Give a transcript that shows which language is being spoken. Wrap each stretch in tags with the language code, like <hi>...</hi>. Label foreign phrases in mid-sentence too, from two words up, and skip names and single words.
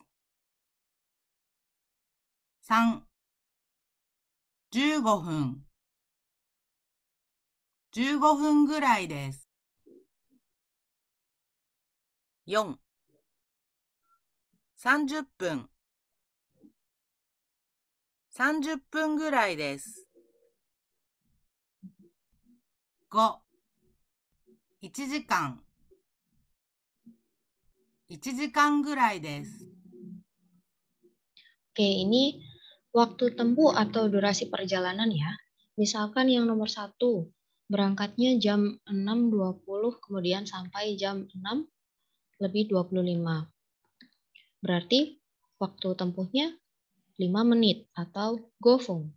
<ja>。3、15 分。15分ぐらいです。4、30分。30分ぐらいです。5、1時間。1時間ぐらいです。</ja> <id>Oke, ini waktu tempuh atau durasi perjalanan ya. Misalkan yang nomor 1, berangkatnya jam 6.20, kemudian sampai jam 6:25. Berarti waktu tempuhnya 5 menit atau gofung.</id>